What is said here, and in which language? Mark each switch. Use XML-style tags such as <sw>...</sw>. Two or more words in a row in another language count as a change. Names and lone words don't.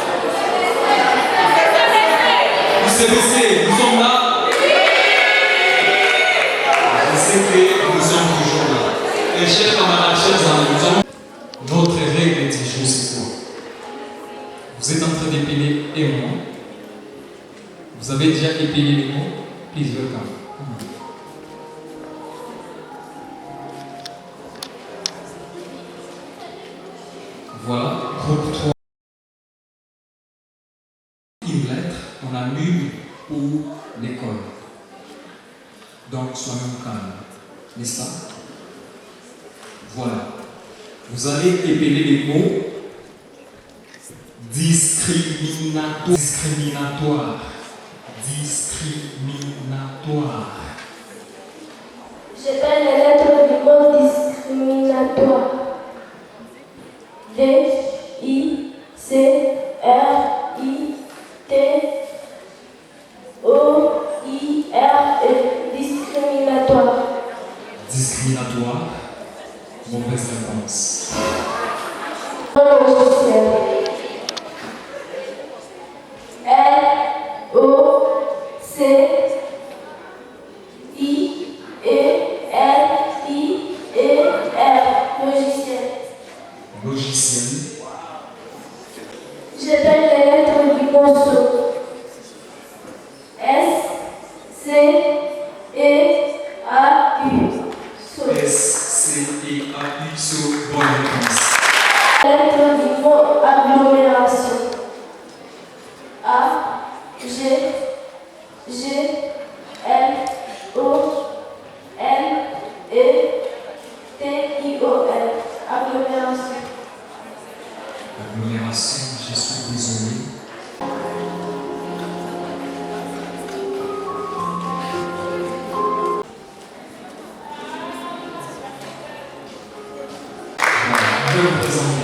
<fr>UCBC, nous sommes là? Je sais que nous sommes toujours là. Et chers camarades, chers amis, nous avons notre règle du jour, c'est quoi? Vous êtes en train d'épeler un mot. Vous avez déjà épelé les mots?</fr> <en>Please welcome.</en> <fr>Voilà, groupe 3. Une lettre, on annule pour l'école. Donc, soyons calmes. N'est-ce pas? Voilà. Vous allez épeler les mots discriminatoire. Discriminatoire. Discriminatoire. J'appelle les lettres du mot discriminatoire. D, I, C, R, I, T, O, I, R, E. Discriminatoire. Discriminatoire. Mauvaise réponse. Logiciel. L, O, C, I, E, L, I, E, R. Logiciel. Logiciel. J'appelle les lettres du morceau. S, C, E, A, U. So. S-C-E-A-U. So, bonne réponse. Lettre du mot agglomération. A, G, G, L, O, N, E, T, I, O, N. Agglomération. Agglomération, je suis désolé. Je vais vous présenter.</fr>